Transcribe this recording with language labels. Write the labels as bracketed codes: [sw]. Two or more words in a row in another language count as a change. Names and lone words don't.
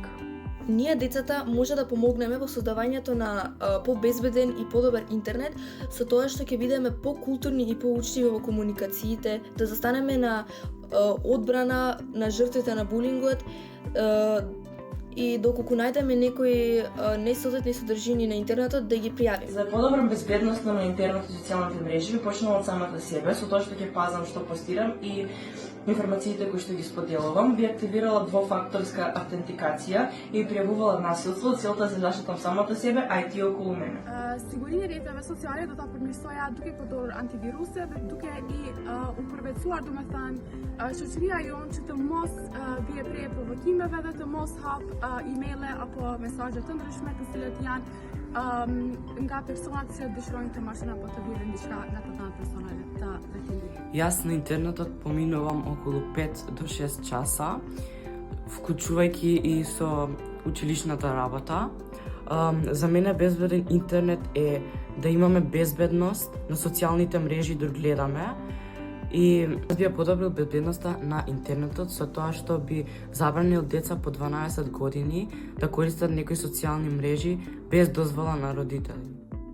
[mk] Ние, децата, може да помогнеме во создавањето на побезбеден и подобар интернет со тоа што ќе бидеме покултурни и поучливи во комуникациите, да застанеме на одбрана на жртвите на булингот и доколку најдеме некои несоодветни содржини на интернетот, да ги пријавиме. За подобра безбедност на интернетот и социјалните мрежи би почнала од самата себе, со тоа што ќе пазам што постирам и информациите кои што ги споделувам, би активирала двофакторска автентикација и пријавувала насилство, целта за заштитам самата себе, а и тие околу мене. [sq] Sigurin e rrjeteve sociale do ta përmirësoja duke përdorur antiviruse dhe duke i përvetësuar domethënë shoqëria jonë që të mos bie prej provokimeve dhe të mos hap emaile apo mesazhe të ndryshme të cilët janë nga personat që dëshirojnë të marrin apo të vjedhin diçka nga të dhënat personale të vetëndit. [mk] Јас на интернетот поминувам околу 5 до 6 часа, вклучувајќи и со училишната работа. За мене безбеден интернет е да имаме безбедност на социјалните мрежи да гледаме и би подобрил безбедноста на интернетот со тоа што би забранил деца по 12 години да користат некои социјални мрежи без дозвола на родители.